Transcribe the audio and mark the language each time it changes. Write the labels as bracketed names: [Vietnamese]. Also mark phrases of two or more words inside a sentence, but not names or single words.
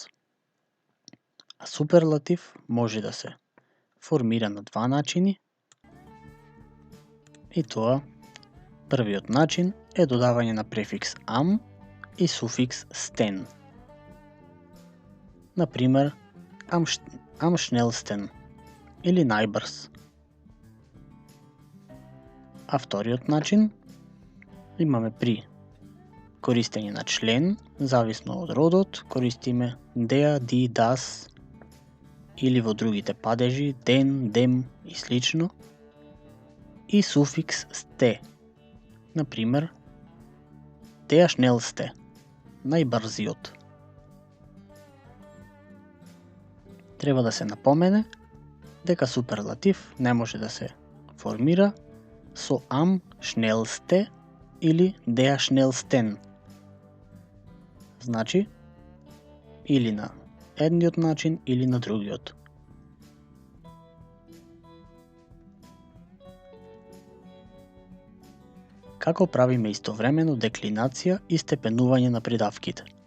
[Macedonian] А суперлатив може да се формира на два начини. И тоа, првиот начин е додавање на префикс am и суфикс sten. Например, [German] am schnellsten [Macedonian] или најбрз. А вториот начин имаме при користење на член, зависно од родот, користиме [German] der, die, das [Macedonian] или во другите падежи [German] den, dem [Macedonian] и слично. И суфикс ste. Например, [German] der schnellste, [Macedonian] најбрзиот. Треба да се напомене дека суперлатив не може да се формира со [German] am schnellste [Macedonian] или [German] der schnellsten. [Macedonian] Значи, или на едниот начин или на другиот. Како правиме истовремено деклинација и степенување на придавките?